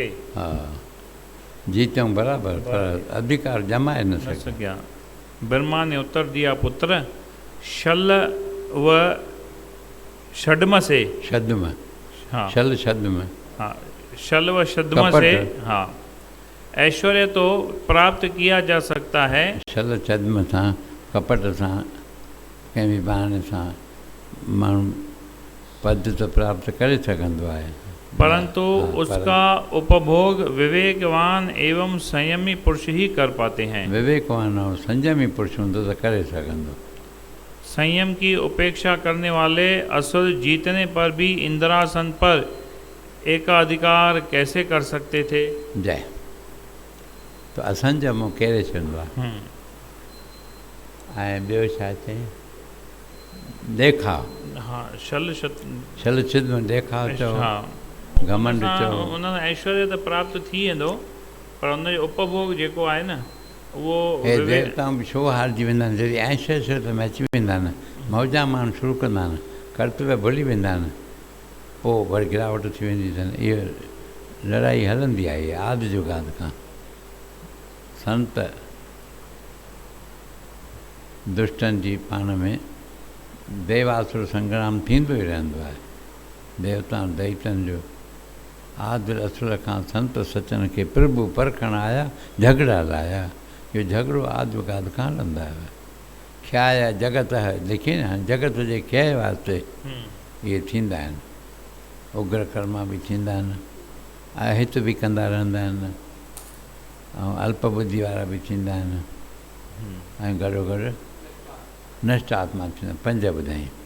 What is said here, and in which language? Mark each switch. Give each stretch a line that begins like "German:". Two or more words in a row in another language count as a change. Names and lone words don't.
Sindhi: हाँ, जीतूं बराबर पर अधिकार जमाए न सकिया।
Hindi: ब्रह्मा ने उत्तर दिया, पुत्र। शल व षड्म से, छद्म, हाँ, शल छद्म, हाँ, शल व छद्म से, हाँ, ऐश्वर्य तो प्राप्त किया जा सकता है।
Sindhi: शल छद्म सां, कपट सां, कंहिं बि बहाने सां माण्हू पद त प्राप्त करे सघंदो आहे।
Hindi: परंतु हाँ, उसका उपभोग विवेकवान एवं संयमी पुरुष ही कर पाते हैं।
Sindhi: विवेकवान और संयमी पुरुष हूंदो त करे सघंदो।
Hindi: संयम की उपेक्षा करने वाले असुर जीतने पर भी इंद्रासन पर एकाधिकार कैसे कर सकते थे?
Sindhi: जय। तो असंयम केरे छॾींदो आहे। ऐं ॿियो छा चई? देखाव। हाँ, छल छल छिद में देखाव चओ, हाँ, घमंड चओ। उन्हनि ऐश्वर्य त प्राप्त थी वेंदो, पर उनजो उपभोग जेको आहे न उहो हे देवताऊं बि छो हारजी वेंदा आहिनि? जॾहिं ऐश्वर्य में अची वेंदा आहिनि, मौजा माण्हू शुरू कंदा आहिनि, कर्तव्य भुली वेंदा आहिनि, पोइ वरी गिरावट थी वेंदी अथनि। इहो लड़ाई हलंदी आहे, इहा आदि जुगाद खां। संत दुष्टनि जी पाण में देवासुर संग्राम थींदो ई रहंदो आहे। देवता दैतनि जो आदिर असुर खां संत सचन खे प्रभु परखण आया, झगड़ा लाया। इहो झगड़ो आदिकाल खां हलंदा हुआ। ख्याया जगत है, लिखी न, जगत जे ख्याए वास्ते इहे थींदा आहिनि। उग्र कर्मा बि थींदा आहिनि, अहित बि कंदा रहंदा आहिनि, ऐं अल्प बुद्धि वारा बि थींदा आहिनि, ऐं गॾो गॾु नष्ट आत्मा थींदा। 5 ॿुधाई।